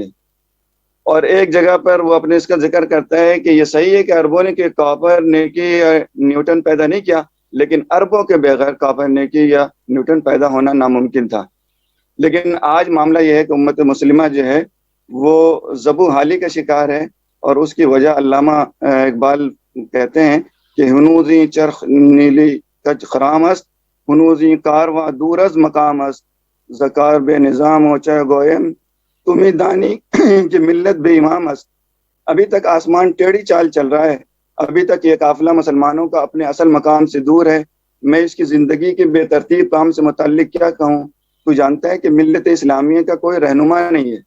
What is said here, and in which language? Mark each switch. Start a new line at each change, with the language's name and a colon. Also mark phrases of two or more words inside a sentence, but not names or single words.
Urdu: اور ایک جگہ پر وہ اپنے اس کا ذکر کرتا ہے کہ یہ صحیح ہے کہ عربوں نے کہ کاپر نیکی یا نیوٹن پیدا نہیں کیا، لیکن عربوں کے بغیر کاپر نیکی یا نیوٹن پیدا ہونا ناممکن تھا. لیکن آج معاملہ یہ ہے کہ امت مسلمہ جو ہے وہ ذبح حالی کا شکار ہے، اور اس کی وجہ علامہ اقبال کہتے ہیں کہ
Persian: ہنوزی چرخ نیلی کج خرام است، ہنوزی کارواں دور از مقام است، زکار بے نظام و چہ گویم تمہیں دانی کہ ملت بے امام است۔
Urdu: ابھی تک آسمان ٹیڑھی چال چل رہا ہے، ابھی تک یہ قافلہ مسلمانوں کا اپنے اصل مقام سے دور ہے۔ میں اس کی زندگی کے بے ترتیب کام سے متعلق کیا کہوں؟ تو جانتا ہے کہ ملت اسلامیہ کا کوئی رہنما نہیں ہے۔